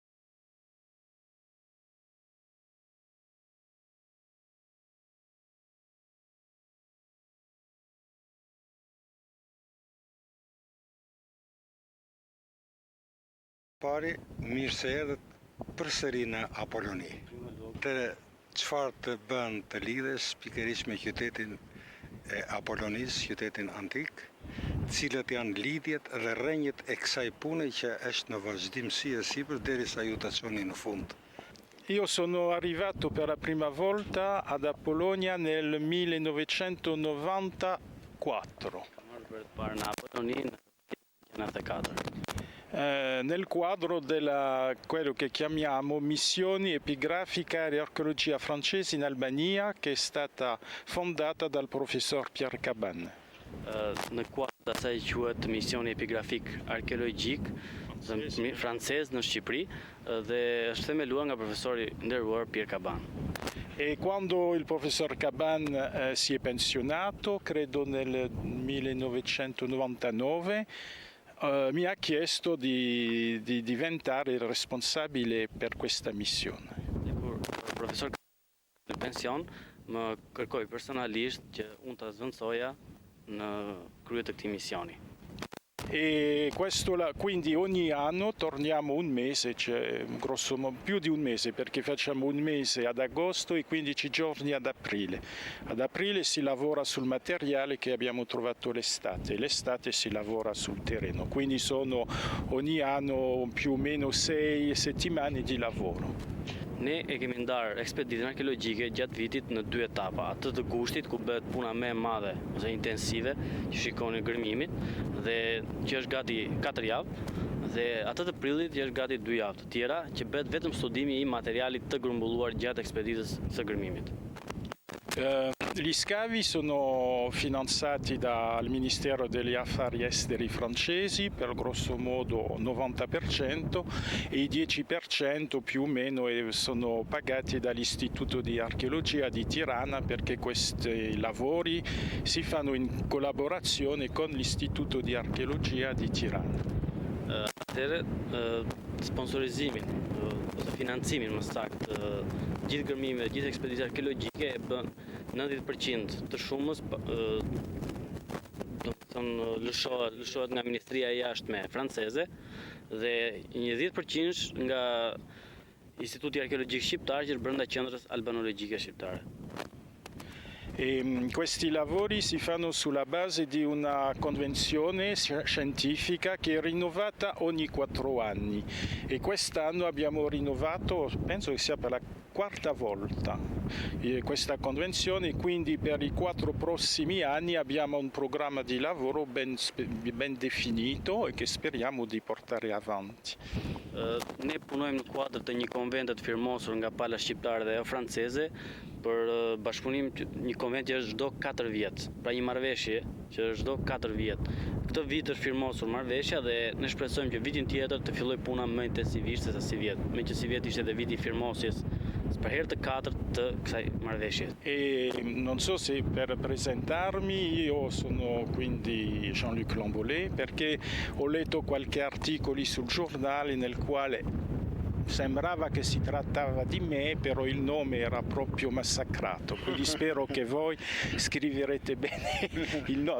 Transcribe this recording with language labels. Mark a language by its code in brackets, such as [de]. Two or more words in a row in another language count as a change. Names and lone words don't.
[sq] Pari, mirë se erdhët përsëri në Apolloni. Të çfarë të bën të lidhesh pikërisht me qytetin e Apollonis, qytetin antik, cilët janë lidhjet dhe rrënjët e kësaj pune që është në vazhdimsi e sipër derisa ju ta çoni në fund. [it] Io sono arrivato per la prima volta ad Apollonia nel 1994. [sq] Për të parë në Apolloni në 1994. [it] Nel quadro della quello che chiamiamo missioni epigrafica e archeologia francese in Albania, che è stata fondata dal professor Pierre Caban. [sq] Në kuadër të asaj quhet misioni epigrafik arkeologjik francez në Shqipëri dhe është themeluar nga profesori nderuar Pierre Caban. [it] E quando il professor Caban si è pensionato, credo nel 1999, mi ha chiesto di diventare il responsabile per questa missione. [sq] Kur profesor në pension më kërkoi personalisht që unë ta zvendësoja në krye të këtij misioni. [it] E quindi ogni anno torniamo un mese, cioè grosso modo più di un mese, perché facciamo un mese ad agosto e 15 giorni ad aprile. Ad aprile si lavora sul materiale che abbiamo trovato l'estate si lavora sul terreno, quindi sono ogni anno più o meno 6 settimane di lavoro. [sq] Ne e kemi ndarë ekspeditën arkeologjike gjatë vitit në 2 etapa, atë të gushtit ku bëhet puna më e madhe ose intensive, që shikoni gërmimin, dhe që është gati 4 javë, dhe atë të prillit që është gati 2 javë të tjera, që bëhet vetëm studimi i materialit të grumbulluar gjatë ekspeditës së gërmimit. [it] Gli scavi sono finanziati dal Ministero degli Affari Esteri francesi per grosso modo 90% e i 10% più o meno sono pagati dall'Istituto di Archeologia di Tirana, perché questi lavori si fanno in collaborazione con l'Istituto di Archeologia di Tirana. [sq] Atëherë, sponsorizimin ose financimin më saktë gjithë gërmimeve, gjithë ekspeditës arkeologjike e bën 90% të shumës, lëshohet nga Ministria e Jashtme franceze dhe një 10% nga Instituti Arkeologjik Shqiptar që është brenda Qendrës Albanologjike Shqiptare. [it] Questi lavori si fanno sulla base di una convenzione scientifica che è rinnovata ogni 4 anni e quest'anno abbiamo rinnovato, penso che sia per la 4ª volta questa convenzione, quindi per i 4 prossimi anni abbiamo un programma di lavoro ben definito e che speriamo di portare avanti. [sq] Ne punojmë në kuadër të një konvent të firmosur nga pala shqiptare dhe franceze për bashkëpunim, një konvent që është çdo 4 vjet, pra një marrëveshje që është çdo 4 vjet. Këtë vit është firmosur marrëveshja dhe ne shpresojmë që vitin tjetër të fillojë puna më intensivisht se sa si vjet, meqenëse si vjet ishte edhe viti i firmosjes per herë të 4 të kësaj marrëveshje. [it] E non so se per presentarmi, io sono quindi Jean-Luc Lambolet, perché ho letto qualche articolo sul giornale nel quale sembrava che si trattava di me, però il nome era proprio massacrato, quindi spero che voi scriverete bene il nome.